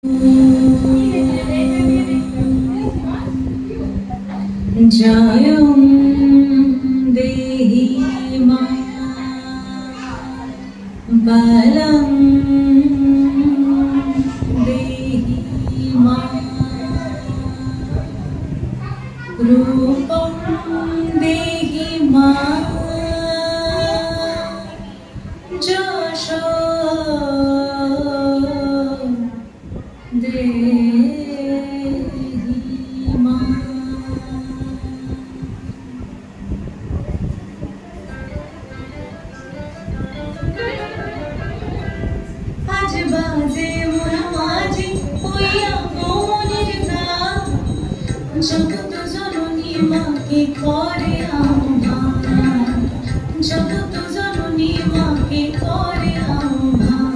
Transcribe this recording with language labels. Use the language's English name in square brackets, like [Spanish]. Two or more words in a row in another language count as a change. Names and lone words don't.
[Sanskrit] जयं देहि मा बलं देहि मा रूपं देहि मा যশো দেহি মা। [Bangla] আজ বাজে মোর মাঝি হইয়া মনের গান, জগৎ জননী মাকে করে আহ্বান, জগৎ জননী মাকে করে আহ্বান।